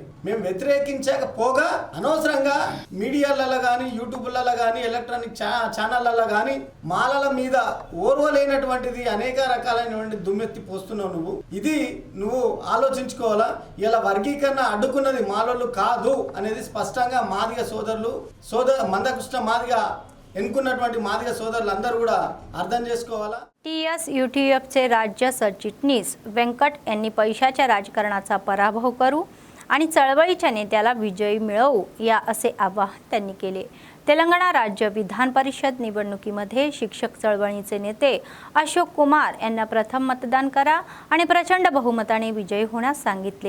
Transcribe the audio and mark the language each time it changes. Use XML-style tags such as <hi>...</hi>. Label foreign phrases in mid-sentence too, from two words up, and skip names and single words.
<te>మేము వ్యతిరేకించకపోగా అనవసరంగా మీడియాలలో కానీ యూట్యూబ్లలో కానీ ఎలక్ట్రానిక్ ఛానళ్ళలో కానీ మాలల మీద ఓర్వలేనటువంటిది అనేక రకాలైనటువంటి దుమ్మెత్తి పోస్తున్నావు ఇది నువ్వు ఆలోచించుకోవాలా। ఇలా వర్గీకరణ అడ్డుకున్నది మాలలు కాదు అనేది స్పష్టంగా మాదిగ సోదరులు మందకృష్ణ మాదిగ ఎన్నుకున్నటువంటి మాదిగ సోదరులందరూ కూడా अर्थం చేసుకోవాలా.</te> <mr>TSUTFचे राज्य सरचिटणीस व्यंकट यांनी पैशाच्या राजकारणाचा पराभव करू आणि चळवळीच्या नेत्याला विजयी मिळवू या असे आवाहन त्यांनी केले. तेलंगणा राज्य विधान परिषद निवडणुकीमध्ये शिक्षक चळवळीचे नेते अशोक कुमार यांना प्रथम मतदान करा आणि प्रचंड बहुमताने विजयी होण्यास सांगितले.</mr>